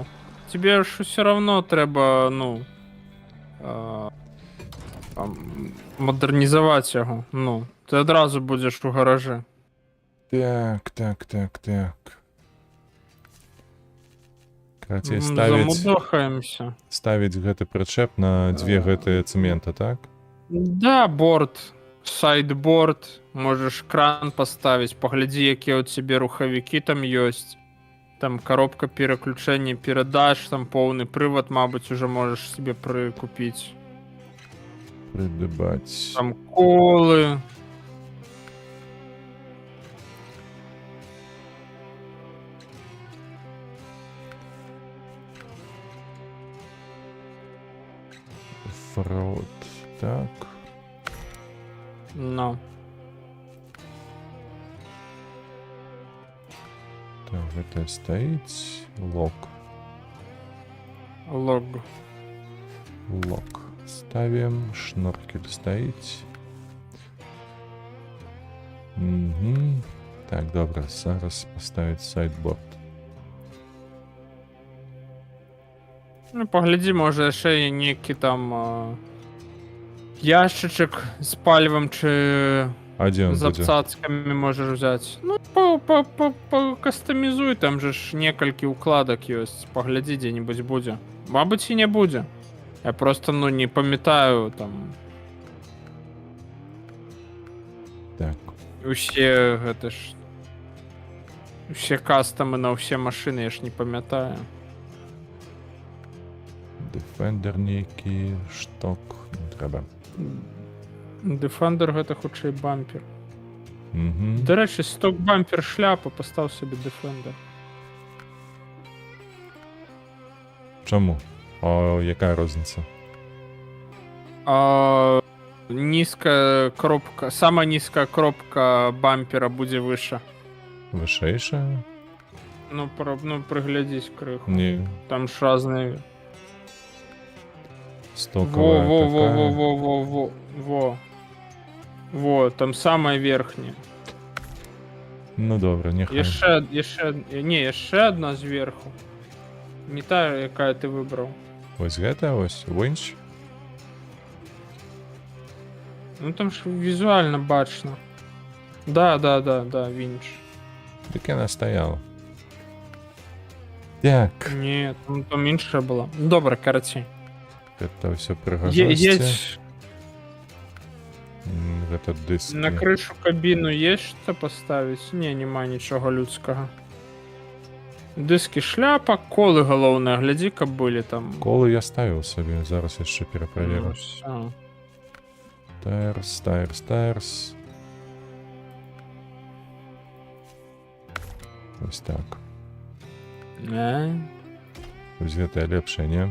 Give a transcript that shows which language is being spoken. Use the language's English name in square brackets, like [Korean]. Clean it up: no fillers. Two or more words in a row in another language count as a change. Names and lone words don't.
[Ukrainian] Тебе ж [Russian] все равно [Ukrainian] треба, ну... модернізувати його. Ну, ти одразу будеш у гаражі. [Belarusian] Так. Короче, ставить гэты прычэп на дзве гэтыя цэмента, так? [Russian] Да, борт, сайдборд, можешь кран поставить, погляди, [Belarusian] якія у тебе рухавікі там ёсць. [Russian] Там коробка переключения передач, там полный привод, мабуть, уже можешь себе прикупить. [Ukrainian] Придбать. [Belarusian] Там колы. Фрод, так. Ну. [Russian] Так, это стоит. Лог. Лог. Лог. Ставим. Шнуркель стоит. Угу. [Ukrainian] Так, добре. Зараз поставить сайдборд. Ну, погляди, може ще некий там ящичок з палівом чи А де він з буде? [Belarusian] абцацками можеш взяти. Ну, кастомізуй, там же ж некалькі укладок ёсць. [Ukrainian] Погляди, де-нибудь буде. Мабуть, і не буде. Я просто, ну, не пам'ятаю там. Так. [Belarusian] Усе гэта ж. Усе кастомы на ўсе машины, [Ukrainian] я ж не пам'ятаю. [Belarusian] Defender нейкі, шток. Не трэба. Defender гэта хутчэй бампер. Угу. [Ukrainian] До речі, сток бампер шляпа, постав собі Defender. Чому? О, яка розниця? [Russian] Низкая кропка, самая низкая кропка бампера будет выше. [Belarusian] Вышэйшая? [Russian] Ну, приглядись крыху. Не, Там ж разные. стоковая такая. Во, там самая верхняя. [Ukrainian] Ну добре, нехай. Ще одна зверху. Не та, яка ти вибрав. [Belarusian] Ось гэта, ось, winch. [Ukrainian] Ну там ж візуально бачно. [Russian] Да, вінч. [Belarusian] Так яна стаяла. Так, [Ukrainian] Ні, там інша була. Ну, добре, короче. [Belarusian] гэта ўсё прыгажосці. [Russian] Есть [Belarusian] Гэта дыскі. [Russian] на крышу кабіну есть что поставить? Не, [Ukrainian] нема нічого людського. Диски шляпа, [Belarusian] колы галоўныя, глядзі, каб былі там. Колы я ставіў сабе, зараз яшчэ Ну, пераправеру. [Russian] всё. [Ukrainian] Тайрс. Ось так. [Belarusian] Ось гэтая лепшая, не?